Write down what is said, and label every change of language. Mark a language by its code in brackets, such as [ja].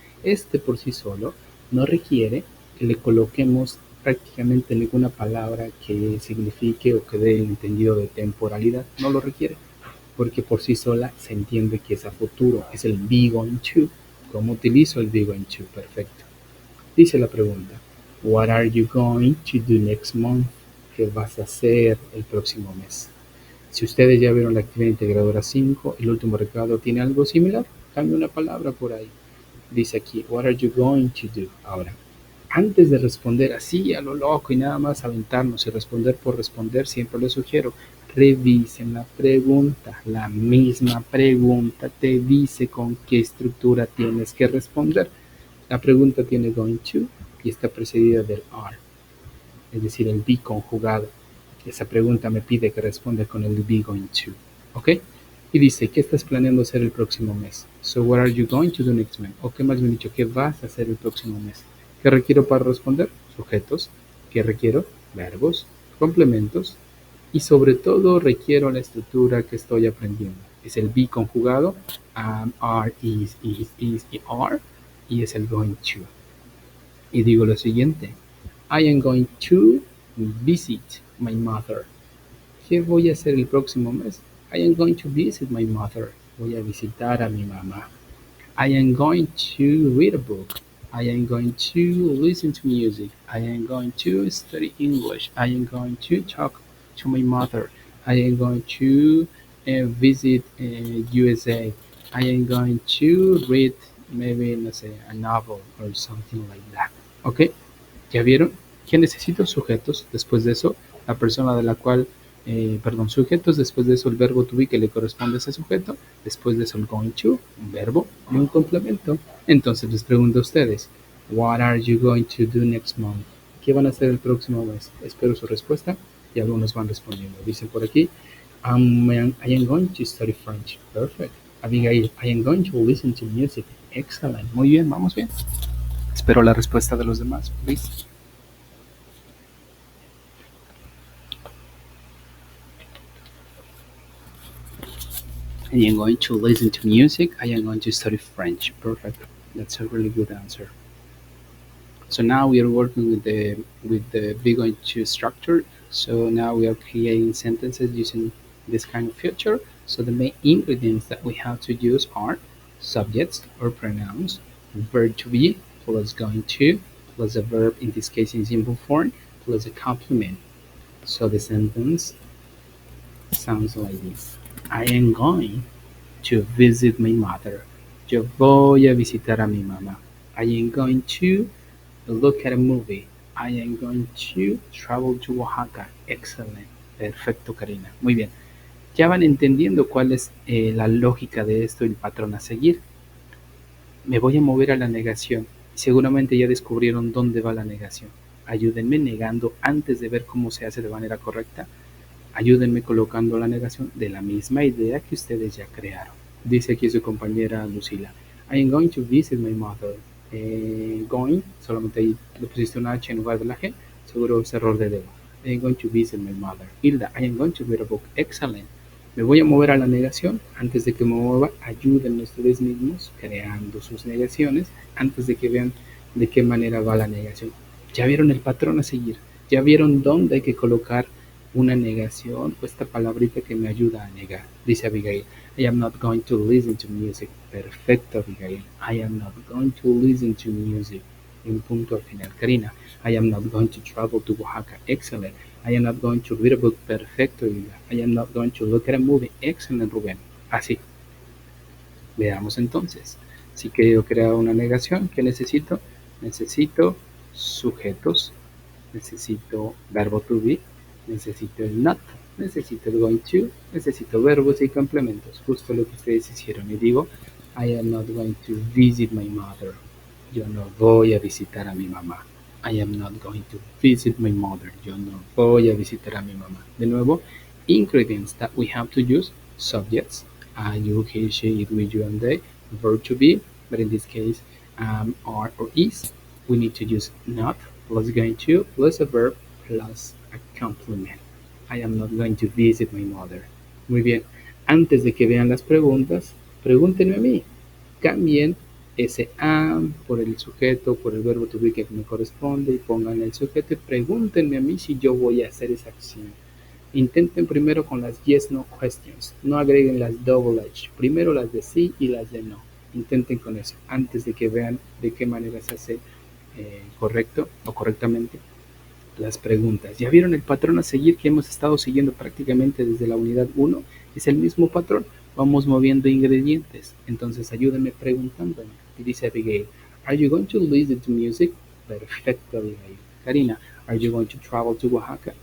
[es] Este por sí solo no requiere que le coloquemos prácticamente ninguna palabra que signifique o que dé el entendido de temporalidad. No lo requiere, porque por sí sola se entiende que es a futuro. Es el be going to. ¿Cómo utilizo el be going to? Perfecto. Dice la pregunta, [en] what are you going to do next month? [es] ¿Qué vas a hacer el próximo mes? Si ustedes ya vieron la actividad integradora 5, el último recado tiene algo similar. Cambia una palabra por ahí. Dice aquí, [en] what are you going to do? [es] Ahora, antes de responder así a lo loco y nada más aventarnos y responder por responder, siempre les sugiero, revisen la pregunta. La misma pregunta te dice con qué estructura tienes que responder. La pregunta tiene going to y está precedida del are, es decir, el be conjugado. Esa pregunta me pide que responda con el be going to. ¿Ok? Y dice, ¿qué estás planeando hacer el próximo mes? [en] So, what are you going to do next month? [es] O qué más bien dicho, ¿qué vas a hacer el próximo mes? ¿Qué requiero para responder? Sujetos. ¿Qué requiero? Verbos, complementos. Y sobre todo requiero la estructura que estoy aprendiendo. Es el be conjugado, are, is, y are, y es el going to. Y digo lo siguiente, [en] I am going to visit my mother. [es] ¿Qué voy a hacer el próximo mes? [en] I am going to visit my mother. [es] Voy a visitar a mi mamá. [en] I am going to read a book. I am going to listen to music. I am going to study English. I am going to talk to my mother. I am going to visit USA. I am going to read maybe, [es] no sé, [en] a novel or something like that. [es] ¿Ok? ¿Ya vieron? ¿Qué necesito? Sujetos. Después de eso, la persona de la cual sujetos, después de eso el verbo to be que le corresponde a ese sujeto, después de eso el going to, un verbo y un complemento. Entonces les pregunto a ustedes, what are you going to do next month? ¿Qué van a hacer el próximo mes? Espero su respuesta y algunos van respondiendo. Dicen por aquí, [en] I am going to study French. Perfect. Abigail, I am going to listen to music. Excellent. [es] Muy bien, vamos bien. Espero la respuesta de los demás, [en] please. I am going to listen to music. I am going to study French. Perfect. That's a really good answer. So now we are working with the be going to structure. So now we are creating sentences using this kind of feature. So the main ingredients that we have to use are subjects or pronouns, verb to be plus going to plus a verb, in this case in simple form, plus a complement. So the sentence sounds like this. I am going to visit my mother. [es] Yo voy a visitar a mi mamá. [en] I am going to look at a movie. I am going to travel to Oaxaca. Excellent. [es] Perfecto, Karina. Muy bien. Ya van entendiendo cuál es la lógica de esto, el patrón a seguir. Me voy a mover a la negación. Seguramente ya descubrieron dónde va la negación. Ayúdenme negando antes de ver cómo se hace de manera correcta. Ayúdenme colocando la negación de la misma idea que ustedes ya crearon. Dice aquí su compañera Lucila. [en] I am going to visit my mother. [es] Going, solamente ahí le pusiste una H en lugar de la G. Seguro es error de dedo. [en] I am going to visit my mother. Hilda, I am going to read a book. Excellent. [es] Me voy a mover a la negación. Antes de que me mueva, ayúdenme ustedes mismos creando sus negaciones antes de que vean de qué manera va la negación. Ya vieron el patrón a seguir. Ya vieron dónde hay que colocar una negación o esta palabrita que me ayuda a negar. Dice Abigail, [en] I am not going to listen to music. Perfecto, Abigail. I am not going to listen to music. [es] Y un punto al final. [en] Karina, I am not going to travel to Oaxaca. Excellent. I am not going to read a book. Perfecto, Hilda. I am not going to look at a movie. [es] Excellent, Rubén. Así. Veamos entonces. Si quiero crear una negación, ¿qué necesito? Necesito sujetos. Necesito verbo to be. Necesito el not, necesito el going to, necesito verbos y complementos, justo lo que ustedes hicieron. Y digo, [en] I am not going to visit my mother. [es] Yo no voy a visitar a mi mamá. [en] I am not going to visit my mother. [es] Yo no voy a visitar a mi mamá. De nuevo, [en] ingredients that we have to use, subjects, I, you, he, she, it, we, you, and they, verb to be, but in this case, are or is. We need to use not, plus going to, plus a verb, plus a complement. I am not going to visit my mother. [es] Muy bien. Antes de que vean las preguntas, pregúntenme a mí. Cambien ese am por el sujeto, por el verbo to be que me corresponde y pongan el sujeto y pregúntenme a mí si yo voy a hacer esa acción. Intenten primero con las yes no questions. No agreguen las double H. Primero las de sí y las de no. Intenten con eso antes de que vean de qué manera se hace correcto o correctamente las preguntas. ¿Ya vieron el patrón a seguir que hemos estado siguiendo prácticamente desde la unidad 1? Es el mismo patrón. Vamos moviendo ingredientes. Entonces ayúdenme preguntándome. Y dice Abigail, [en] are you going to listen to music? Perfecto, Abigail. Karina, are you going to travel to Oaxaca?